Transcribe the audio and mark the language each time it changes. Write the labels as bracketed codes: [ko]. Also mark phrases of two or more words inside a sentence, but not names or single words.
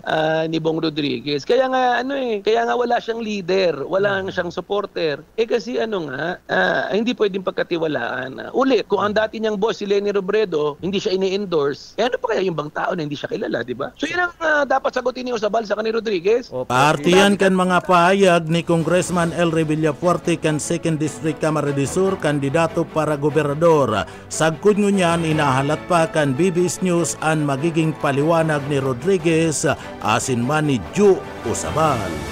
[tl] Ni Bong Rodriguez. Kaya nga wala siyang leader, wala siyang supporter. Kasi hindi pwedeng pagkatiwalaan. Ulit, kung ang dati niyang boss si Leni Robredo, hindi siya ini-endorse, ano pa kaya yung bang tao na hindi siya kilala, di ba? So yan ang dapat sagutin ni Osabal sa ni Rodriguez. [bik] Partiyan kan mga pahayag ni Congressman Elry Villafuerte kan 2nd District Camarines Sur, kandidato para gobernador. Sagkod ngunyan, inahalat pa kan BBS News ang magiging paliwanag ni Rodriguez asin man ni Ju Osabal.